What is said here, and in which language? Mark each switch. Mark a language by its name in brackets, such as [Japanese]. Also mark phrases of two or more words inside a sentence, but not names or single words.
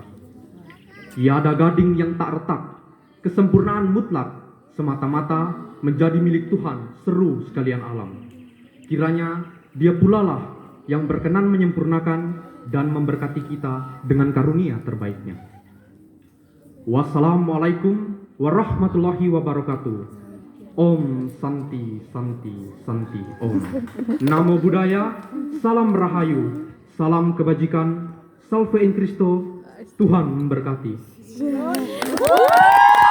[Indonesian] Tiada gading yang tak retak, kesempurnaan mutlak semata-mata menjadi milik Tuhan seru sekalian alam. Kiranya Dia pula lah yang berkenan menyempurnakan dan memberkati kita dengan karunia terbaiknya. [Arabic] والسلام عليكم ورحمة الله وبركاته. [Sanskrit] ॐ शान्ति शान्ति शान्ति ॐ. [Pali] Namo Buddhaya, [Indonesian] salam rahayu, salam kebajikan, [Latin] salve in Christo, [Indonesian] Tuhan memberkati.